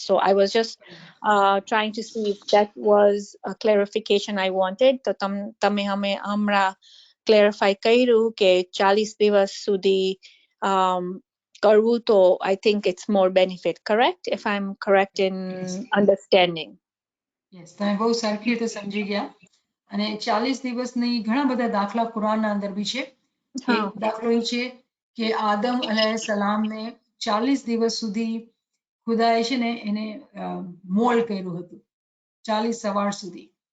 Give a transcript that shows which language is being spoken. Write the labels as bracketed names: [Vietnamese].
[English] So I was just trying to see if that was a clarification I wanted. [Gujarati] તો તમે હમણાં clarify કર્યું કે 40 દિવસ સુધી કરવું તો [English] I think it's more benefit, correct? If I'm correct in understanding. [Gujarati] Yes, તમે બહુ સરખી રીતે સમજી ગયા. અને 40 દિવસની ઘણા બધા દાખલા કુરાનના અંદર બી છે. એક દાખલો એ છે કે આદમ અલૈહિસ્સલામને 40 દિવસ સુધી ખુદાએ છે ને એને મોલ્ડ કર્યું હતું, 40 સવાર સુધી.